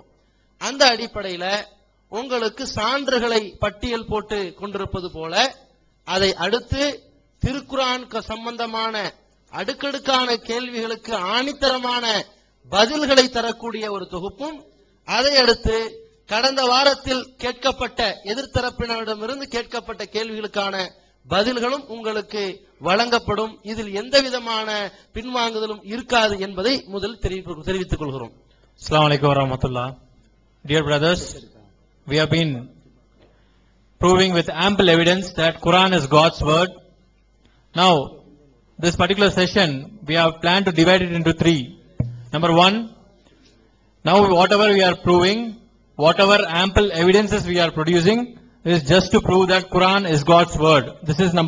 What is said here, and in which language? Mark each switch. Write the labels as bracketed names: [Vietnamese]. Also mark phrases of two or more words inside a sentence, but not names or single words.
[Tamil] அந்த அடிப்படையில உங்களுக்கு சான்றுகளை பட்டியல் போட்டு கொண்டிருப்பது போல, அதை அடுத்து திருக்குர்ஆன் சம்பந்தமான அடுக்கடுக்கான கேள்விகளுக்கு ஆணித்தரமான பதில்களை தரக்கூடிய ஒரு தொகுப்பும், அதை அடுத்து கடந்த வாரத்தில் கேட்கப்பட்ட எதிர்த்தரப்பினரிடமிருந்து கேட்கப்பட்ட கேள்விகளுக்கான பதில்களும் உங்களுக்கு வழங்கப்படும். இதில் எந்த விதமான பின்வாங்குதலும் இருக்காது என்பதை முதல் தெரிவித்துக் கொள்கிறோம். [Arabic] السلام عليكم ورحمة الله. [English] Dear brothers, we have been proving with ample evidence that Quran is God's word. Now, this particular session, we have planned to divide it into 3. Number 1, now whatever we are proving, whatever ample evidences we are producing, is just to prove that Quran is God's word.